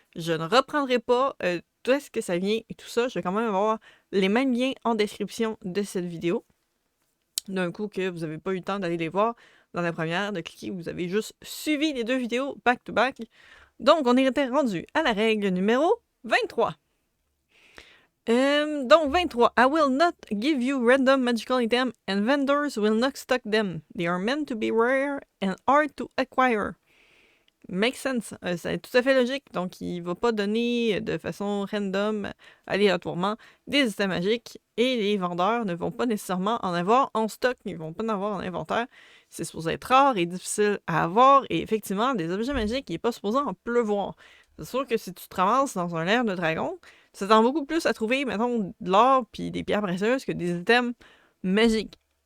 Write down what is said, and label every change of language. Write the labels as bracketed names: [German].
[French] Je ne reprendrai pas d'où est-ce que ça vient et tout ça. Je vais quand même avoir les mêmes liens en description de cette vidéo. D'un coup que vous n'avez pas eu le temps d'aller les voir dans la première, de cliquer, vous avez juste suivi les deux vidéos back-to-back. Donc, on était rendu à la règle numéro 23. Donc, 23. [English] I will not give you random magical items and vendors will not stock them. They are meant to be rare and hard to acquire. Makes sense. [French] C'est tout à fait logique. Donc, il ne va pas donner de façon random, aléatoirement, des items magiques et les vendeurs ne vont pas nécessairement en avoir en stock. Ils ne vont pas en avoir en inventaire. C'est supposé être rare et difficile à avoir. Et effectivement, des objets magiques, il n'est pas supposé en pleuvoir. C'est sûr que si tu te ramasses dans un air de dragon, ça tend beaucoup plus à trouver, mettons, de l'or puis des pierres précieuses que des items magiques.